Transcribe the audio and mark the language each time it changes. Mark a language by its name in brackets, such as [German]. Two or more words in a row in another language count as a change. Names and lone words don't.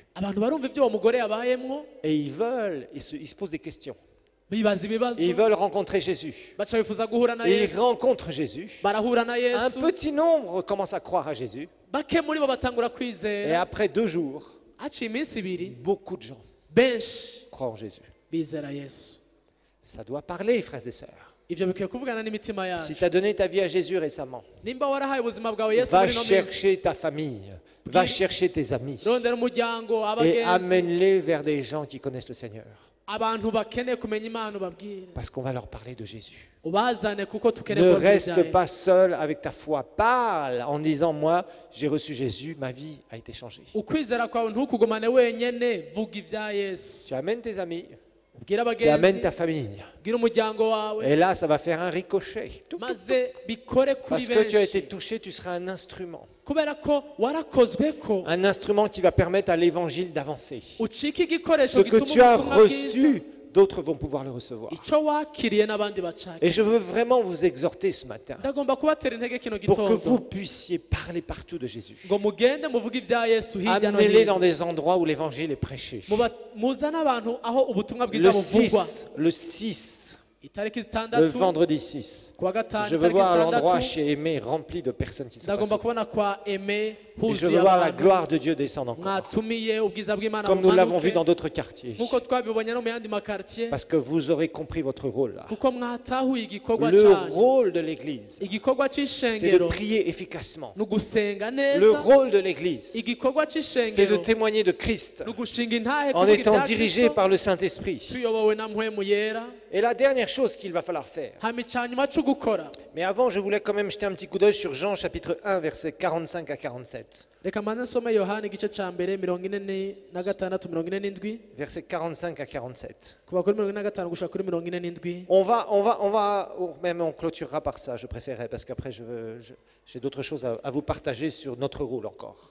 [Rundi] Abantu barumva ibyo uwo mugore yabayemwo [French] Et ils veulent, ils se posent des questions. [Rundi] bibaza ibibazo, [French] Et ils veulent rencontrer Jésus. [Rundi] baca bifuza guhura na [French] Et ils [Rundi] Yesu, [French] rencontrent Jésus. [Rundi] barahura na [French] Un [Rundi] Yesu, [French] petit nombre commence à croire à Jésus. [Rundi] bake muri bo batangura [French] Et [Rundi] kwizera. [French] après 2 jours, [Rundi] Haciye iminsi ibiri [French] beaucoup de gens [Rundi] benshi [French] croient en Jésus. [Rundi] bizera Yesu. [French] Ça doit parler, frères et sœurs. [Rundi] Ivyo bikwiye kuvugana n'imitima [French] Si [Rundi] yacu. [French] tu as donné ta vie à Jésus récemment, [Rundi] Nimba warahaye ubuzima bwawe Yesu [French] va [Rundi] muri no [French] chercher [Rundi] minsi, [French] ta famille, va chercher tes amis [Rundi] rondera umuryango, [French] et [Rundi] abagenzi, [French] amène-les vers des gens qui connaissent le Seigneur. [Rundi] abantu bakeneye kumenya Imana ubabwire, [French] Parce qu'on va leur parler de Jésus. [Rundi] ubazane kuko tukeneye [French] Ne [Rundi] kubabwira [French] reste [Rundi] ibya [French] pas [Rundi] Yesu. [French] seul avec ta foi. Parle en disant, moi, j'ai reçu Jésus, ma vie a été changée. [Rundi] Ukwizera kwawe ntukugumane wenyene, vuga ibya Yesu, [French] Tu amènes tes amis, [Rundi] ubwire [French] tu amènes [Rundi] abagenzi, [French] ta famille. [Rundi] ubwire umuryango wawe, [French] Et là, ça va faire un ricochet. Tout. [Rundi] maze bikore kuri [French] Parce que tu as été [Rundi] benshi, [French] touché, tu seras un instrument. [Rundi] kubera ko warakozweko [French] Un instrument qui va permettre à l'évangile d'avancer. [Rundi] ucika igikoresho [French] Ce que [Rundi] gituma [French] tu as [Rundi] ubutumwa bwiza, [French] reçu, d'autres vont pouvoir le recevoir. [Rundi] icyo wakiriye n'abandi bacake. [French] Et je veux vraiment vous exhorter ce matin [Rundi] Ndagomba kubatera intege kino [French] pour que vous [Rundi] gitondo [French] puissiez parler partout de Jésus. [Rundi] ngo mugende muvuge ibya Yesu hirya no [French] Amenez-les dans [Rundi] hino, [French] des endroits où l'évangile est prêché. [Rundi] muzane abantu aho ubutumwa bwiza buvugwa. [French] Le 6, [Rundi] Itariki [French] le [Rundi] zitandatu [French] vendredi 6. [Rundi] kuwa gatanu, [French] Je veux [Rundi] itariki [French] voir l'endroit [Rundi] zitandatu [French] chez Aimé rempli de personnes qui sont [Rundi] ndagomba [French] passées. [Rundi] kubona kwa Aime [French] Et je [Rundi] huzuye [French] veux voir la [Rundi] abantu [French] gloire de Dieu descendre encore. [Rundi] mwatumiye ubwiza bw'Imana [French] Comme nous l'avons vu [Rundi] bumanuke [French] dans d'autres quartiers. [Rundi] nk'uko twabibonye no mu yandi makartier, [French] Parce que vous aurez compris votre rôle là. [Rundi] kuko mwatahuye igikorwa [French] Le [Rundi] cyanyu. [French] rôle de l'Église, [Rundi] Igikorwa [French] c'est de [Rundi] cy'ishengero [French] prier efficacement. [Rundi] ni ugusenga [French] Le [Rundi] neza. [French] rôle de l'Église, [Rundi] Igikorwa [French] c'est de [Rundi] cy'ishengero [French] témoigner de Christ [Rundi] ni ugushinga intahe [French] en [Rundi] kuvuga [French] étant [Rundi] ibya [French] dirigé [Rundi] Kristo, [French] par le Saint-Esprit. [Rundi] tuyobowe na mpwemu yera. [French] Et la dernière chose qu'il va falloir faire. [Rundi] hama icyanyuma cyo gukora, [French] Mais avant, je voulais quand même jeter un petit coup d'œil sur Jean chapitre 1, versets 45 à 47. [Rundi] reka mbanze nsome Yohana igice cya mbere 46 47, [French] Versets 45 à 47. [Rundi] kuva kuri 45 gushaka kuri 47. [French] Même on clôturera par ça, je préférerais, parce qu'après j'ai d'autres choses à vous partager sur notre rôle encore.